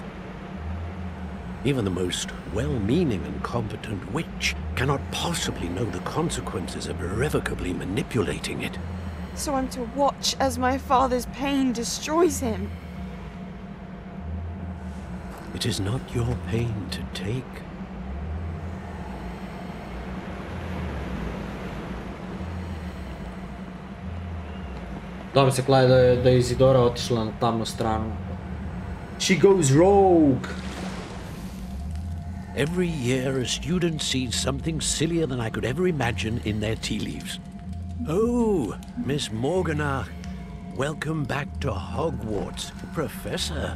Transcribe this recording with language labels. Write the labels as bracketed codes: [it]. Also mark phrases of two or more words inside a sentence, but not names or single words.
[en] Even the most well-meaning and competent witch cannot possibly know the consequences of irrevocably manipulating it. So I'm to watch as my father's pain destroys him. It is not your pain to take. [bs] Da mi se klaje da je Izidora otišla na tamnu stranu. [en] She goes rogue! Every year a student sees something sillier than I could ever imagine in their tea leaves. Oh, Miss Morganach, welcome back to Hogwarts, Professor.